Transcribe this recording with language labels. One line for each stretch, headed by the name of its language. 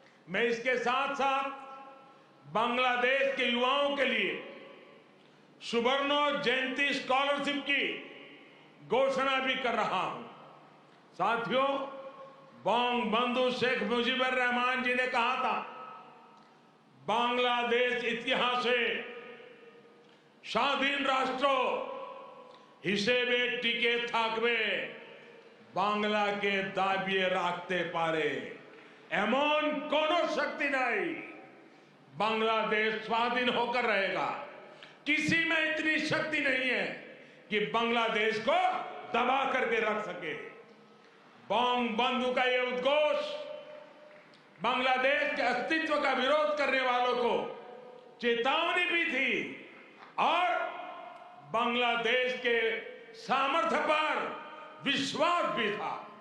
Hindi: मैं इसके साथ साथ बांग्लादेश के युवाओं के लिए सुवर्ण जयंती स्कॉलरशिप की घोषणा भी कर रहा हूं। साथियों, बंगबंधु शेख मुजीबुर रहमान जी ने कहा था
Bangla: বাংলাদেশ ইতিহাসে স্বাধীন রাষ্ট্র হিসেবে টিকে থাকবে বাংলাকে দাবিয়ে রাখতে পারে এমন কোন
Hindi: शक्ति नहीं। बांग्लादेश स्वाधीन होकर रहेगा। किसी में इतनी शक्ति नहीं है कि बांग्लादेश को दबा करके रख सके। बॉम्ब बंदूक का ये उद्घोष बांग्लादेश के अस्तित्व का विरोध करने वालों को चेतावनी भी थी और बांग्लादेश के सामर्थ्य पर विश्वास भी था।